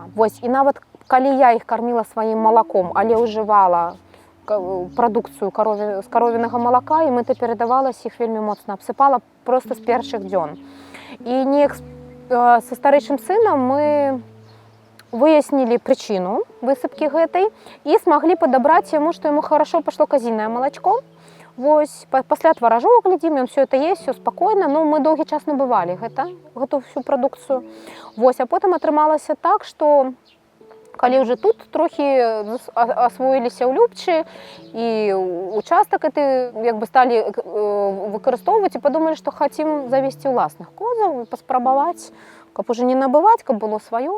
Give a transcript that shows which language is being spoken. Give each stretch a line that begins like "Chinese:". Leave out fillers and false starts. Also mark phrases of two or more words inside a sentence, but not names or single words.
Belarusian: Вось, і нават калі я іх карміла сваім малаком, але ўжывала прадукцыю з каровінага малака, і мыта перадавалася, іх вельмі моцна абсыпала проста з першых дзён. І неяк са старэйшым сынам мы выяснілі прычыну высыпкі гэтай і смаглі падабраць яму, што яму хорошо пашло казінае малачко. Вось, пасля тваражок глядзім, ён
Russian: все это есть,
Belarusian: все спакойна, но мы доўгі час набывалі гэту всю прадукцыю. Вось, а потым атрымалася так, што калі ўжо тут трохі асвоіліся ў Любчы і участак гэты як бы сталі выкарыстоўваць і падумалі, што хацім завесці ўласных козаў і паспрабаваць, каб уже не набываць, каб было сваё.